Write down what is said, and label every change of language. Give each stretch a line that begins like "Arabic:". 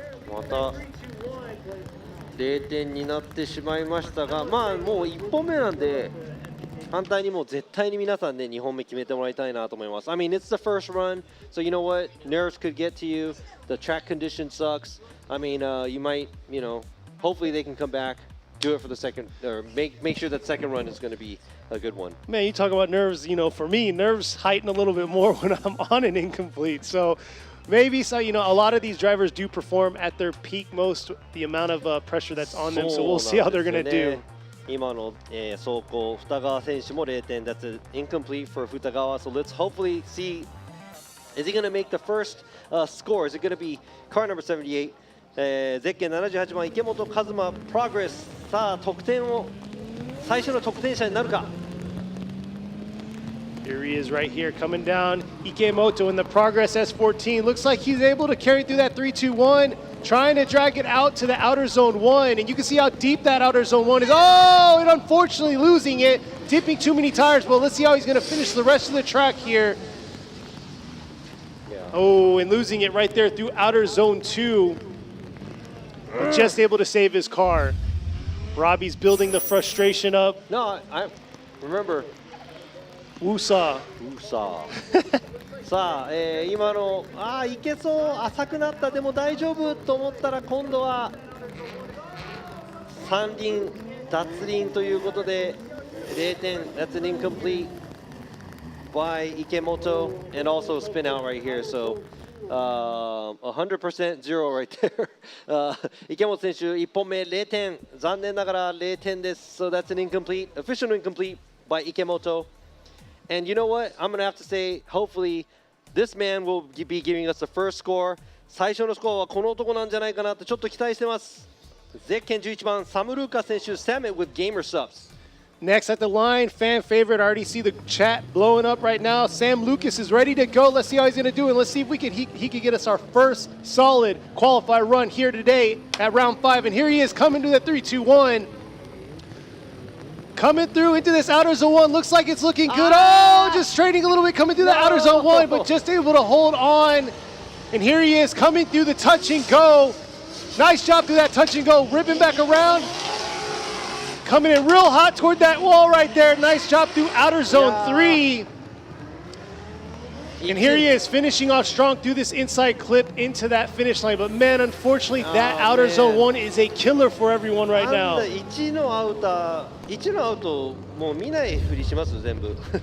Japanese: また0点になってしまいましたが、まあもう1本目なんで反対にもう絶対に皆さんね2本目決めてもらいたいなと思います。
English: I mean, it's the first run, so you know what, nerves could get to you. The track condition sucks. I mean, you might, you know, hopefully they can come back, do it for the second, or make sure that second run is going to be a good one. Man, you talk about nerves, you know, for me, nerves heighten a little bit more when I'm on an incomplete. So maybe, so you know, a lot of these drivers do perform at their peak most, the amount of pressure that's on them. So we'll see how they're going to do.
Japanese: 今の、走行、二川選手も0点。
English: That's incomplete for 二川. So let's hopefully see, is he going to make the first score? Is it going to be car number 78?
Japanese: ゼッケン78番池本和真プログレス。さあ得点を最初の得点者になるか。
English: Here he is right here coming down. Ikemoto in the Progress S14. Looks like he's able to carry through that 3-2-1, trying to drag it out to the outer zone 1. And you can see how deep that outer zone 1 is. Oh, and unfortunately losing it, tipping too many tires. But let's see how he's going to finish the rest of the track here. Yeah. Oh, and losing it right there through outer zone 2. But just able to save his car. Robbie's building the frustration up. No, I remember. ウーサ
Japanese: さあ、今のいけそう、浅くなった、でも大丈夫と思ったら今度は三輪脱輪ということで0点。
English: That's an incomplete by Ikemoto and also spin out right here. So 100% zero right there.
Japanese: 池本選手1本目0点、残念ながら0点です。
English: So that's an incomplete, official incomplete by Ikemoto. And you know what? I'm going to have to say, hopefully, this man will be giving us the first score.
Japanese: 最初のスコアはこの男なんじゃないかなってちょっと期待してます。ゼッケン11番、サムルーカ選手、Summit with Gamer Subs.
English: Next at the line, fan favorite. I already see the chat blowing up right now. Sam Lucas is ready to go. Let's see how he's going to do it. Let's see if he can get us our first solid qualified run here today at round 5. And here he is coming to the 3-2-1. Coming through into this outer zone 1. Looks like it's looking good. Oh, just straightening a little bit coming through the outer zone 1, but just able to hold on. And here he is coming through the touch and go. Nice job through that touch and go. Ripping back around. Coming in real hot toward that wall right there. Nice job through outer zone 3. And here he is finishing off strong through this inside clip into that finish line. But man, unfortunately, that outer zone 1 is a killer for everyone right now.
Japanese: 1のアウトもう見ないふりします全部。